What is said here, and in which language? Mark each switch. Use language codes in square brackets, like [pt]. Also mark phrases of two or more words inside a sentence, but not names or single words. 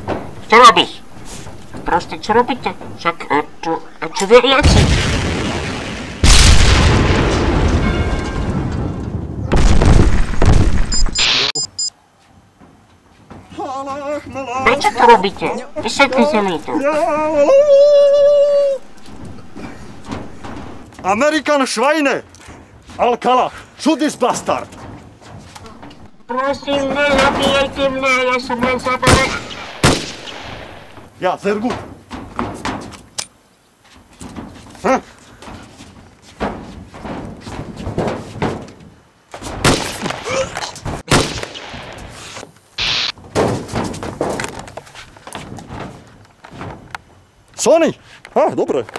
[sk] Čo robíš? Proste, čo robíte? Však, čo veriaci? Prečo to robíte? Vysvetlite mi to. [en] American [de] Schweine! [en] Alcala, shoot this bastard! [sk] Prosím, nezabíjajte mňa, ja som len zabavený. [de] Ja, sehr gut. Hm? [sk] Sony! Dobre.